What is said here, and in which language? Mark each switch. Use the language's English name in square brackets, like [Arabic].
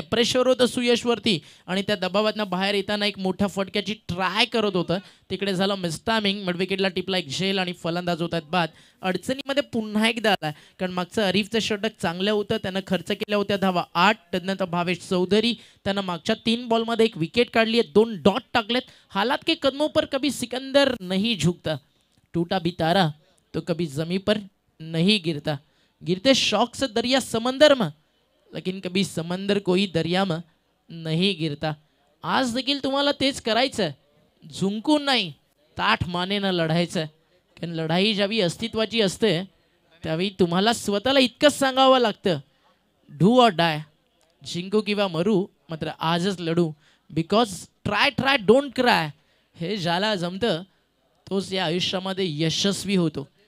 [Marathi] Pressure होतं सुयशवरती आणि त्या दबावातनं बाहेर येताना एक मोठ्या फटक्याची ट्राय करत होतं. तिकडे झालं मिस्टामिंग. मिड विकेटला टिपला एक झेल आणि फलंदाज होतात बाद. अडचणीमध्ये पुन्हा एकदा आला कारण मागचं अरीफचं षटक चांगलं होतं. त्यानं खर्च केल्या होत्या धावा 8. त्यानंतर भावेश चौधरी त्यानं मागच्या 3 बॉलमध्ये एक विकेट काढली आहे. 2 डॉट टाकलेत. [Hindi] हालात के कदमों पर कभी सिकंदर नहीं झुकता, टूटा भी तारा तो कभी जमी पर नहीं गिरता. गिरते शौक से दरिया समंदर में लेकिन कभी समंदर कोई दरिया में नहीं गिरता. [Marathi] आज देखील तुम्हाला तेच करायचं. झुंकून नाही ताठ मानेनं लढायचं. कारण लढाई ज्यावेळी अस्तित्वाची असते त्यावेळी तुम्हाला स्वतःला इतकंच सांगावं लागतं [English] do or die, [Marathi] जिंकू किंवा मरू मात्र आजच लढू. [English] Because try don't cry. [Marathi] हे ज्याला जमतं तोच या आयुष्यामध्ये यशस्वी होतो.